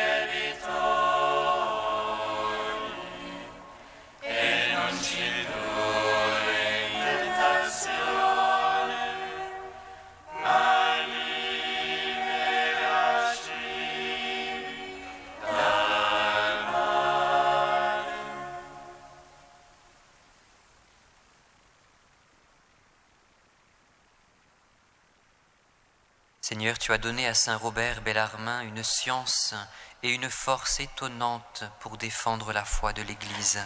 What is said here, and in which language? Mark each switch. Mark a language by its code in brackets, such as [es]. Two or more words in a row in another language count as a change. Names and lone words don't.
[it] debitori, e non ci indurre in tentazione, ma liberaci dal male. [fr] Seigneur, tu as donné à saint Robert Bellarmin une science et une force étonnantes pour défendre la foi de l'Église.